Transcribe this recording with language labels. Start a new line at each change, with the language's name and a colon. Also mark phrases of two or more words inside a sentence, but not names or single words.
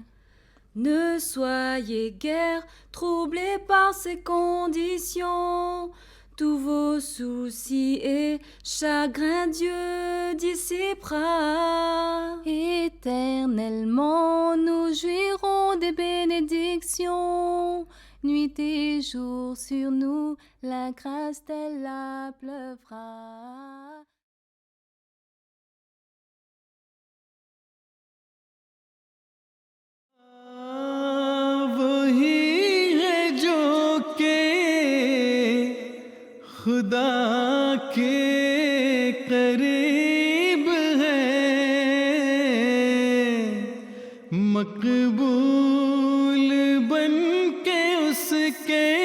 French: Ne soyez guère troublés par ces conditions, tous vos soucis et chagrins Dieu dissipera. Éternellement nous jouirons des bénédictions, nuit et jour sur nous la grâce d'Allah pleuvra.
Urdu: وہی ہے جو کہ خدا کے قریب ہے، مقبول بن کے اس کے